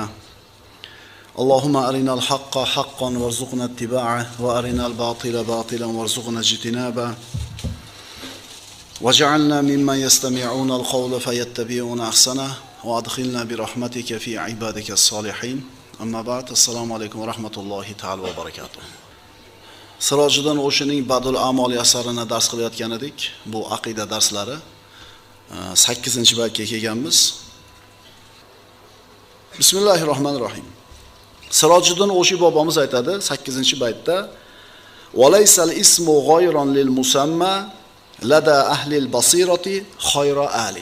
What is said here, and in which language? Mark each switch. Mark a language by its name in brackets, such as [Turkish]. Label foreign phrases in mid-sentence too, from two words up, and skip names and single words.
[Arabic] اللهم أرنا الحق حقا وارزقنا اتباعه وأرنا الباطل باطلا وارزقنا اجتنابه. واجعلنا ممن يستمعون القول فيتبعون أحسنه. وأدخلنا برحمتك في عبادك الصالحين. أما بعد السلام عليكم ورحمة الله تعالى وبركاته. [Uzbek] Sirojiddin O'shining Badul Amol asarini dars qilayotgan edik. Bu aqida darslari 8-baytga kelganmiz. Bismillahirrohmanirrohim. Sirojiddin O'shi bobomiz aytadi 8-baytda: [Arabic] "وليس الاسم غيرا للمسمى لدى أهل البصيرة خير آل."